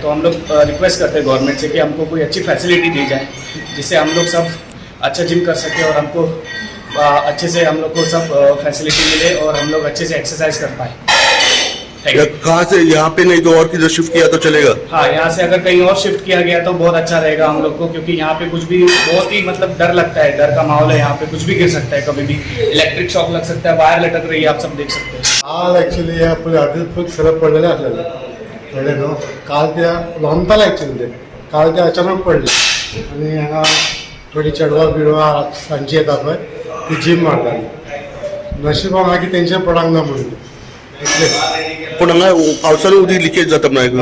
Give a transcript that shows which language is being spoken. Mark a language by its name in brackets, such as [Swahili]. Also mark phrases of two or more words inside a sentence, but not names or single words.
[Hindi] तो हम लोग रिक्वेस्ट करते हैं गवर्नमेंट से कि हमको कोई अच्छी फैसिलिटी दी जाए जिससे हम लोग सब अच्छा जिम कर सकें और हमको अच्छे से हम लोग को सब फैसिलिटी मिले और हम लोग अच्छे से एक्सरसाइज कर पाए. कहाँ से यहाँ पे नहीं तो और किधर शिफ्ट किया तो चलेगा? हाँ, यहाँ से अगर कहीं और शिफ्ट किया गया तो बहुत अच्छा रहेगा हम लोग को, क्योंकि यहाँ पे कुछ भी बहुत ही मतलब डर लगता है. डर का माहौल है यहाँ पे. कुछ भी गिर सकता है कभी भी. [English] electric shock [Hindi] लग सकता है. वायर लटक रही है, आप सब देख सकते हैं. [Marathi] आज ॲक्च्युली आपले आधीच सरळ पडलेले असलेले कळले न्हू. [Konkani] काल त्या लोमताले ॲक्च्युली ते काल ते अचानक पडले आणि हांगा थोडी चेडवां बिडवां सांजची येता पळय ती जिम मारताली. नशिबान हांगा की तेंचे पडांक ना म्हणून पूण हांगा पावसानं उदीक लिकेज जाता म्हणून